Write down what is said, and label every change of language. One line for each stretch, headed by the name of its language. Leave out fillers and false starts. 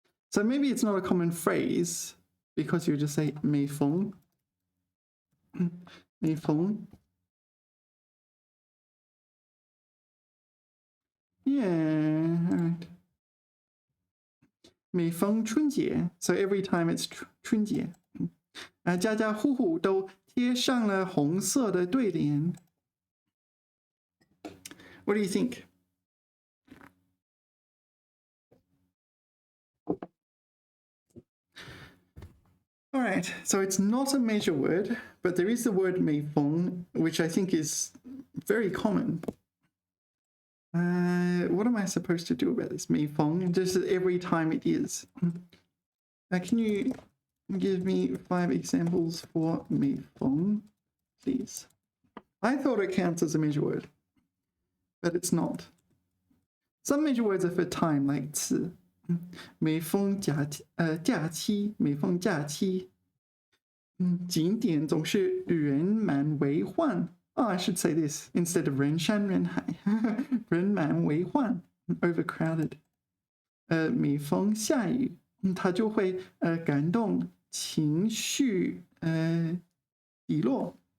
English: So maybe it's not a common phrase because you just say 每逢，每逢。 Yeah, all right.
Chinese: 每逢春节
English: so every time it's 春节。
Chinese: 家家户户都贴上了红色的对联。
English: What do you think? All right, so it's not a measure word, but there is the word 每逢, which I think is very common. What am I supposed to do about this? 每逢, just every time it is. Can you give me 5 examples for 每逢, please? I thought it counts as a measure word, but it's not. Some measure words are for time, like 次.
Chinese: 每逢假期，每逢假期。景点总是人满为患。
English: Oh, I should say this instead of 人山人海。
Chinese: 人满为患 overcrowded. 每逢下雨，它就会感动情绪低落。